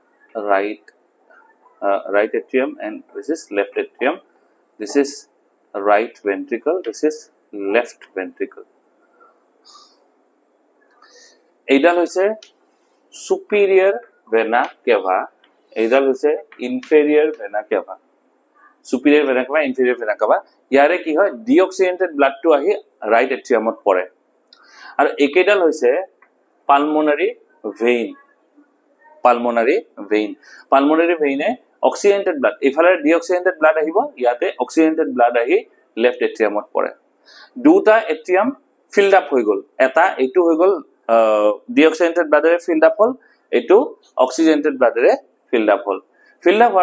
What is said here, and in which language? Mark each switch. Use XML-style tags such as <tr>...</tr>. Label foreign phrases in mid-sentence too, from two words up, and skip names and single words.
<en>and this is left atrium this is right ventricle this is left ventricle</en> <as>এইডাল হৈছে</as> <en>superior vena cava</en> <as>এইডাল হৈছে</as> <en>inferior vena cava superior vena cava inferior vena cava</en> <as>ইয়াৰে কি হয়</as> <en>deoxygenated blood</en> <as>আহি</as> <en>right atrium</en> <as>পৰে আৰু একেডাল হৈছে পালমোনাৰী ভেইনে</as> <en>oxygenated blood</en> <as>ইফালে</as> <en>deoxygenated blood</en> <as>আহিব ইয়াতে</as> <en>oxygenated blood</en> <as>আহি</as> <en>left atrium</en> <as>পৰে দুটা</as> <en>atrium filled up</en> <as>হৈ গল এটা এটো হৈ গল</as> <en>deoxygenated blood filled up</en> <as>হল এটো</as> <en>oxygenated blood filled up</en> <as>হোৱাৰ</as>